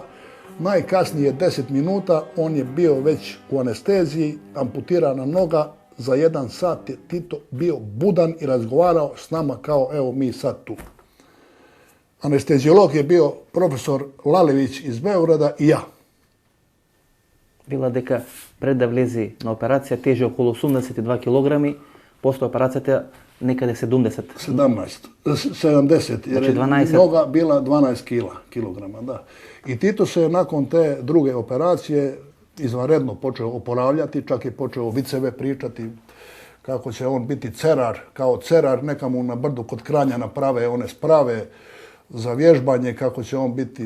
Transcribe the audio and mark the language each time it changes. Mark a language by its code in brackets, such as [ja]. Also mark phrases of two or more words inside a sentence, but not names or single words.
[bs] Najkasnije 10 minuta on je bio već u anesteziji, amputirana noga. Za 1 sat je Tito bio budan i razgovarao s nama kao evo mi sad tu. Anesteziolog je bio profesor Lalević iz Beograda i ja. [mk] Vila дека пред да влезе на операција тежи околу 82 килограми, после операцијата некаде 70. [bs] 70, jer je 12. noga bila 12 kilograma. Da. I Tito se je nakon te druge operacije izvanredno počeo oporavljati, čak je počeo viceve pričati kako će on biti cerar, kao cerar, neka mu na brdu kod Kranja naprave one sprave za vježbanje, kako će on biti.